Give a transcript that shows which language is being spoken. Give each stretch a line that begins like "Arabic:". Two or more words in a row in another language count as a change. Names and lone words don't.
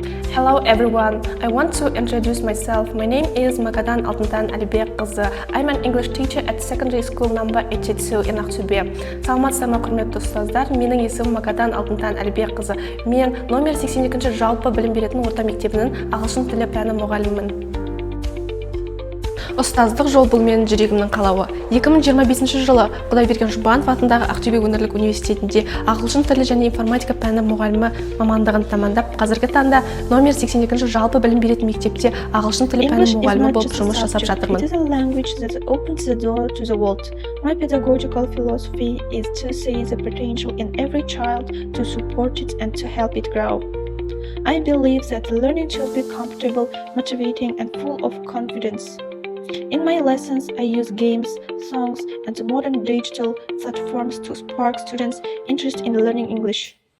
English: Hello everyone, I want to introduce myself. My name is Magadan Алтынтан Алибек кызы. I'm an English teacher at secondary school number 82 in Ақтөбе.
Kazakh: Саламатсыздар ма құрметті ұстаздар? Менің есімім Magadan Алтынтан Алибек кызы. Мен номер 82 жалпы білім беретін орта мектебінің ағылшын тілі пәні мұғалімімін. Ұстаздық жол бұл менің жүрегімнің қалауы. 2025 жылы Құдайберген Жұбанов атындағы Ақтөбе өңірлік университетінде ағылшын тілі және информатика пәні мұғалімі мамандығын тәмамдап, қазіргі таңда номер 82 жалпы білім беретін мектепте ағылшын тілі пәні мұғалімі болып жұмыс жасап жатырмын.
English: It is a language that opens the door to the world. My pedagogical philosophy is to see the potential in every child, to support it and to help it grow. I believe that learning should be comfortable, motivating and full of confidence. In my lessons, I use games, songs, and modern digital platforms to spark students' interest in learning English.